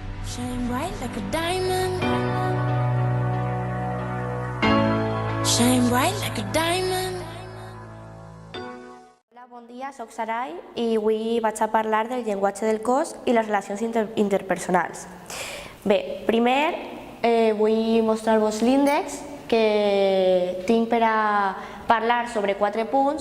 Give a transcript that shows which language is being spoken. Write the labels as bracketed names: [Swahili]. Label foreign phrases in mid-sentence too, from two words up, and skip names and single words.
[English] Shine bright like a diamond. Shine bright like a diamond. [Catalan] Hola, bon dia, soc Sarai i avui vaig a parlar del llenguatge del cos i les relacions interpersonals. Bé, primer vull mostrar-vos l'índex que tinc per a parlar sobre 4 punts.